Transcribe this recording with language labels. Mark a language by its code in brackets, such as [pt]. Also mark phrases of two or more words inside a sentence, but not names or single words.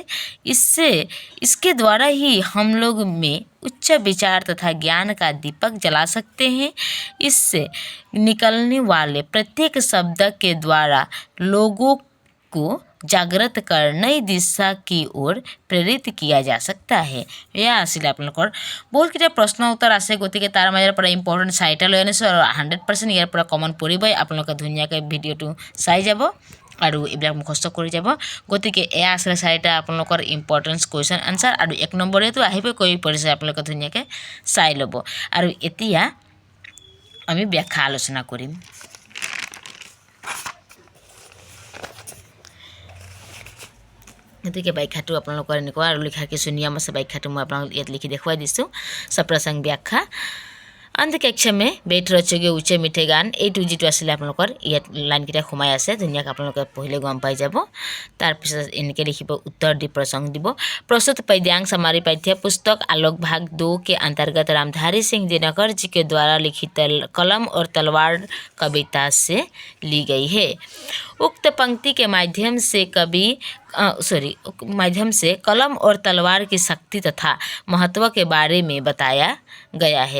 [hi] इसके द्वारा ही हम लोग में उच्च विचार तथा ज्ञान का दीपक जला सकते हैं। इससे निकलने वाले प्रत्येक शब्द के द्वारा लोगों को जागृत कर नई दिशा की ओर प्रेरित किया जा सकता है। [as] এয়া আছিল আপোনালোকৰ বহুতকেইটা প্ৰশ্ন উত্তৰ আছে, গতিকে তাৰ মাজৰ পৰা ইম্পৰ্টেণ্ট 4টা লৈ আনিছোঁ আৰু 100% ইয়াৰ পৰা কমন পৰিবই। আপোনালোকে ধুনীয়াকৈ ভিডিঅ'টো চাই যাব আৰু এইবিলাক মুখস্থ কৰি যাব। গতিকে এয়া আছিলে 4টা আপোনালোকৰ [en] important question answer, [as] আৰু 1 নম্বৰেতো আহিবই কৈ পৰিছে, আপোনালোকে ধুনীয়াকৈ চাই ল'ব। আৰু এতিয়া আমি ব্যাখ্যা আলোচনা কৰিম। গতিকে ব্যাখ্যাটো আপোনালোকৰ এনেকুৱা, আৰু লিখাৰ কিছু নিয়ম আছে। ব্যাখ্যাটো মই আপোনালোকক ইয়াত লিখি দেখুৱাই দিছোঁ। সপ্ৰসংগ ব্যাখ্যা। [hi] अंध कक्ष में बैठ रचोगे ऊंचे मीठे गान, [as] এইটো যিটো আছিলে আপোনালোকৰ ইয়াত লাইনকেইটা সোমাই আছে, ধুনীয়াকৈ আপোনালোকে পঢ়িলে গম পাই যাব। তাৰপিছত এনেকৈ লিখিব, उत्तर দি प्रसंग দিব। [hi] प्रस्तुत पद्यांश हमारी पाठ्य पुस्तक आलोक भाग 2 के अंतर्गत रामधारी सिंह दिनकर जी के द्वारा लिखित कलम और तलवार कविता से ली गई है। उक्त पंक्ति के माध्यम से कलम और तलवार की शक्ति तथा महत्व के बारे में बताया गया है।